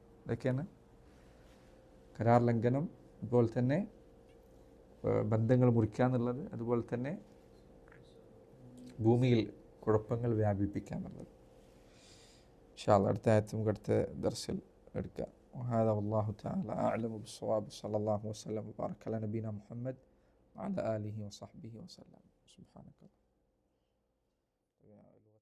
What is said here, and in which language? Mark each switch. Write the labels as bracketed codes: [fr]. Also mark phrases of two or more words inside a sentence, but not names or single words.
[ml] ഇതൊക്കെയാണ് കരാർ ലംഘനം, അതുപോലെ തന്നെ ബന്ധങ്ങൾ മുറിക്കുക എന്നുള്ളത്, അതുപോലെ തന്നെ ഭൂമിയിൽ കുഴപ്പങ്ങൾ വ്യാപിപ്പിക്കുക എന്നുള്ളത്. [ar] إن شاء الله [ml] അടുത്ത ആയത്ത് നമുക്ക് അടുത്ത ദർസിൽ എടുക്കാം. [ar] وهذا والله تعالى أعلم بالصواب. صلى الله وسلم وبارك على نبينا محمد وعلى آله وصحبه وسلم. سبحانك الله.